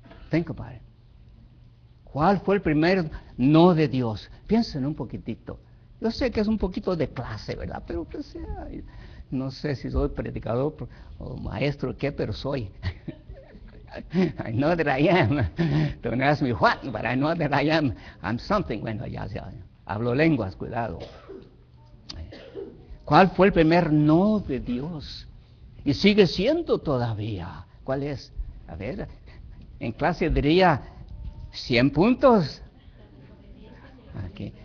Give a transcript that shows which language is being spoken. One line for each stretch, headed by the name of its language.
English: Think about it.
Spanish: ¿Cuál fue el primer no de Dios? Piensen un poquitito. Yo sé que es un poquito de clase, ¿verdad? Pero pues, no sé si soy predicador o maestro o qué, pero soy.
English: I know that I am. Don't ask me what, but I know that I am. I'm something.
Spanish: Bueno, ya hablo lenguas, cuidado. ¿Cuál fue el primer no de Dios? Y sigue siendo todavía. ¿Cuál es? A ver, en clase diría 100 puntos. Aquí.